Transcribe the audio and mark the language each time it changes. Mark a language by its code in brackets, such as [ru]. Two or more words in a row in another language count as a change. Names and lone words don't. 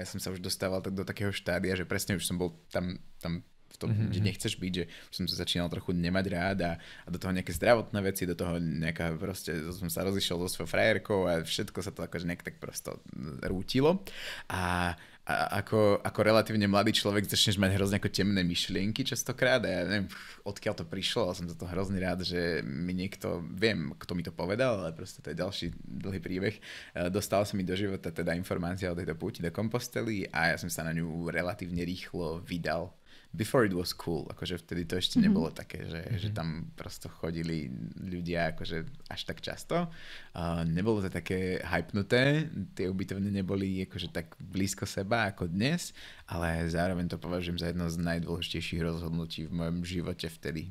[sk] som sa už dostával do takého štádia, že presne už som bol tam v tom, kde nechceš byť, že už som sa začínal trochu nemať rád a do toho nejaké zdravotné veci, do toho nejaká proste, som sa rozišiel so svojou frajerkou a všetko sa to akože nejak tak prosto rútilo a ako relatívne mladý človek začneš mať hrozne ako temné myšlienky častokrát a ja neviem, odkiaľ to prišlo, ale som za to hrozný rád, že mi niekto, viem, kto mi to povedal, ale proste to je ďalší dlhý príbeh. Dostala sa mi do života teda informácia o tejto púti do Compostely a ja som sa na ňu relatívne rýchlo vydal. [en] Before it was cool, [sk] akože vtedy to ešte nebolo také, že tam prosto chodili ľudia akože až tak často. Nebolo to také hypnuté, tie ubytovne neboli akože tak blízko seba ako dnes, ale zároveň to považujem za jedno z najdôležitejších rozhodnutí v mojom živote vtedy.